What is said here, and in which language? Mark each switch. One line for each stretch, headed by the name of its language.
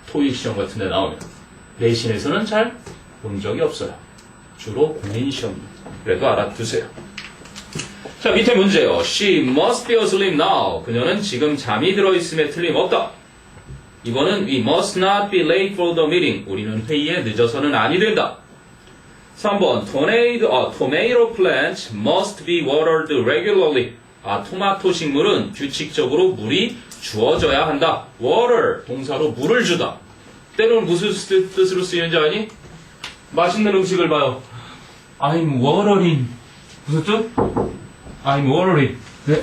Korean: 토익 시험 같은 데 나오면. 내신에서는 잘 본 적이 없어요. 주로 공인 시험. 그래도 알아두세요. 자, 밑에 문제요.
English: She must be asleep now.
Korean: 그녀는 지금 잠이 들어있음에 틀림없다. 이거는
English: We must not be late for the meeting.
Korean: 우리는 회의에 늦어서는 아니 된다. 3번
English: Tomato plants must be watered regularly.
Korean: 토마토 식물은 규칙적으로 물이 주어져야 한다. water 동사로 물을 주다. 때로는 무슨 뜻으로 쓰이는지 아니? 맛있는 음식을 봐요.
English: I'm watering.
Korean: 무슨 뜻? I'm watering. 네?